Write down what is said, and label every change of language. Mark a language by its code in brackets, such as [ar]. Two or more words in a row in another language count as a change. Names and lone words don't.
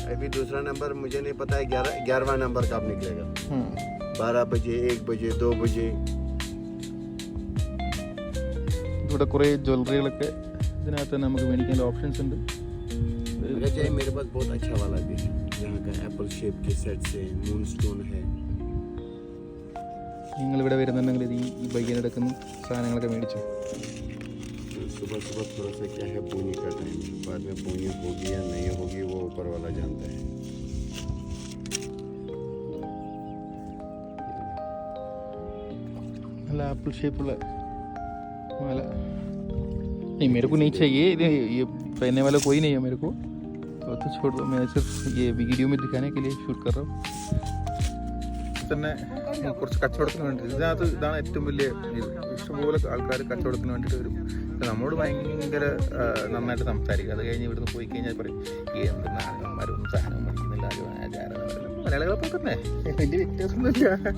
[hi] अभी दूसरा नंबर मुझे नहीं पता है, 11वां नंबर कब निकलेगा. 12 बजे, 1 बजे, 2 बजे. [ml] ഇവിടെ കുറേ ജ്വല്ലറികളൊക്കെ ഇതിനകത്ത് നമുക്ക് മേടിക്കേണ്ട ഓപ്ഷൻസ് ഉണ്ട്. [hi] मुझे चाहिए मेरे पास बहुत अच्छा वाला भी है. यहाँ का [en] apple shape [hi] के सेट से [en] moon stone [hi] है. [ml] നിങ്ങളിവിടെ വരുന്നുണ്ടെങ്കിൽ ഈ ബൈക്കിന് എടുക്കുന്ന സാധനങ്ങളൊക്കെ മേടിച്ചു. [hi] सुबह सुबह थोड़ा सा क्या है, बोनी का टाइम. बाद में बोनी होगी या नहीं होगी वो ऊपर वाला जानता है. [ml] നല്ല ആപ്പിൾ ഷേപ്പുള്ള माला. [hi] नहीं, मेरे को नहीं चाहिए ये पहनने वाला कोई नहीं है मेरे को. तो छोड़ दो, मैं सिर्फ ये वीडियो में दिखाने के लिए शूट कर रहा हूँ. [ml] തന്നെ കുറച്ച് കച്ചവടത്തിന് വേണ്ടിയിട്ട് ഇതാണ് ഏറ്റവും വലിയ ഇത്. ഇഷ്ടംപോലെ ആൾക്കാർ കച്ചവടത്തിന് വേണ്ടിയിട്ട് വരും. നമ്മളോട് ഭയങ്കര നന്നായിട്ട് സംസാരിക്കും. അത് കഴിഞ്ഞ് ഇവിടുന്ന് പോയി കഴിഞ്ഞാൽ പറയും എന്ത് നാടകന്മാരൊന്നും സാധനം പഠിക്കുന്നില്ല, മലയാളികളെ തന്നെ വലിയ വ്യത്യാസമൊന്നുമില്ല.